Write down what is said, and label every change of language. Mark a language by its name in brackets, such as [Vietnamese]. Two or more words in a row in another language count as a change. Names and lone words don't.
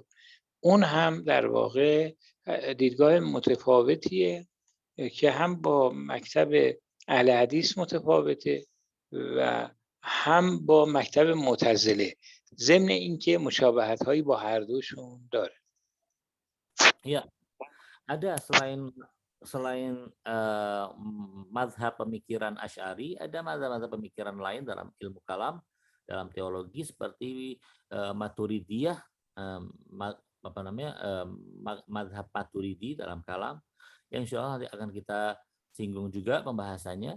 [Persian] اون هم در واقع دیدگاه متفاوتیه که هم با مکتب اهل حدیث متفاوته و هم با مکتب معتزله، ضمن اینکه مشابهت هایی با هر دوشون داره. [Indonesian] Ya, ada selain mazhab pemikiran Asy'ari, ada mazhab pemikiran lain dalam ilmu kalam, dalam teologi seperti Maturidiyah, mazhab Maturidi dalam kalam, yang insyaallah nanti akan kita singgung juga pembahasannya.